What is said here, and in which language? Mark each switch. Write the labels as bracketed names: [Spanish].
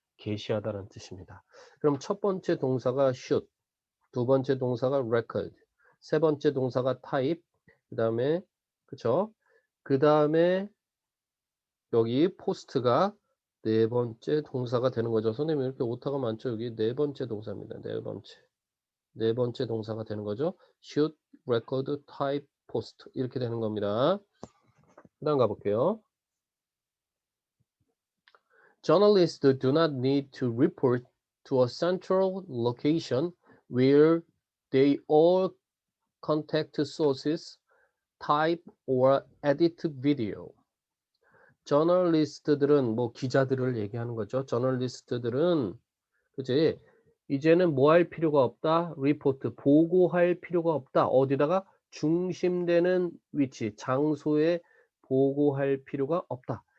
[Korean] 게시하다라는 뜻입니다. 그럼 첫 번째 동사가 shoot, 두 번째 동사가 record, 세 번째 동사가 type, 그 다음에 그쵸? 그 다음에 여기 포스트가 네 번째 동사가 되는 거죠. 선생님 이렇게 오타가 많죠. 여기 네 번째 동사입니다. 네 번째 동사가 되는 거죠. shoot, record, type, post 이렇게 되는 겁니다. 그 다음 가볼게요. [English] Journalists do not need to report to a central location where they all contact sources, type or edit video. [Korean] 저널리스트들은 뭐 기자들을 얘기하는 거죠. 저널리스트들은 그지? 이제는 뭐 할 필요가 없다. 리포트 보고할 필요가 없다. 어디다가 중심되는 위치, 장소에 보고할 필요가 없다.